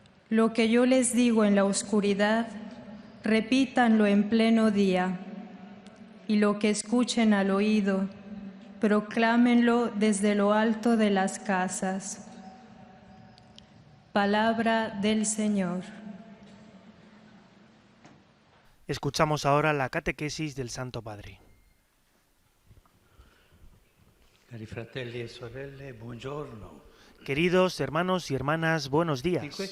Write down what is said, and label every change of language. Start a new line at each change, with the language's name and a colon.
Spanish: Lo que yo les digo en la oscuridad, repítanlo en pleno día, y lo que escuchen al oído, proclámenlo desde lo alto de las casas. Palabra del Señor. Escuchamos ahora la catequesis del Santo Padre.
Italian: Cari fratelli e sorelle, buongiorno.
Spanish: Queridos hermanos y hermanas, buenos días.